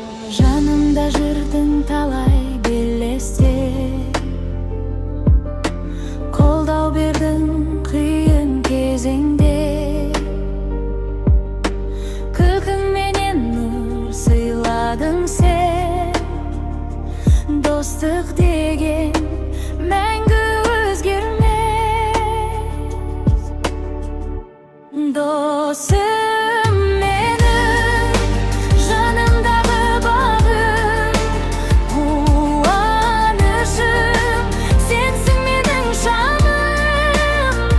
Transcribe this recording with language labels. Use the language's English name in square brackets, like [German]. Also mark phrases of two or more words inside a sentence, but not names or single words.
[Kyrgyz] Жанымда жүрдүң талай белесте, колдоо бердиң кыйын кезеңде. Күлкүң менен нур сыйладың сен. Достук деген мәңгі өзгермес. [Kazakh] Досым менің, жанымдағы бағым, қуанышым, сенсің менің жаным.